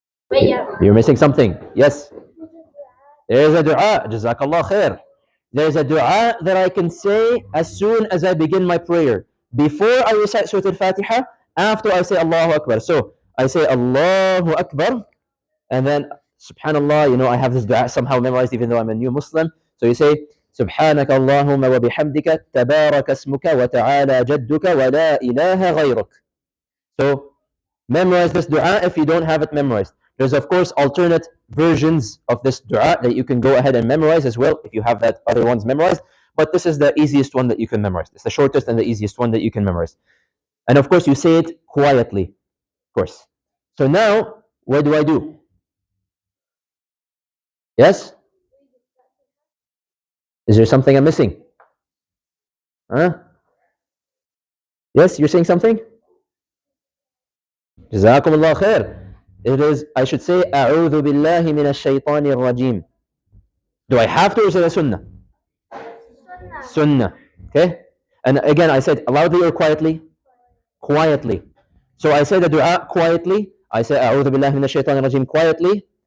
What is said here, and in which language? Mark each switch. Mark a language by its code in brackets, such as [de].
[en] You're missing something. Yes. There is a dua. Jazakallah khair. There is a dua that I can say as soon as I begin my prayer. Before I recite Surah Al-Fatiha, after I say Allahu Akbar. So I say Allahu Akbar, and then Subhanallah, I have this dua somehow memorized even though I'm a new Muslim. So you say [ar] سبحانك اللهم وبحمدك تبارك اسمك وتعالى جدك ولا إله غيرك. [en] So memorize this dua if you don't have it memorized. There's of course alternate versions of this dua that you can go ahead and memorize as well if you have that other ones memorized. But this is the easiest one that you can memorize. It's the shortest and the easiest one that you can memorize. And of course you say it quietly, of course. So now, what do I do? Yes? Is there something I'm missing? Huh? Yes, you're saying something? Jazakumullah khair. It is, I should say, [ar] أعوذ بالله من الشيطان الرجيم. [en] Do I have to, or is it a sunnah? Sunnah. Okay? And again, I said loudly or quietly? Quietly. So I say the dua quietly. I say [ar] أعوذ بالله من الشيطان الرجيم [en] quietly.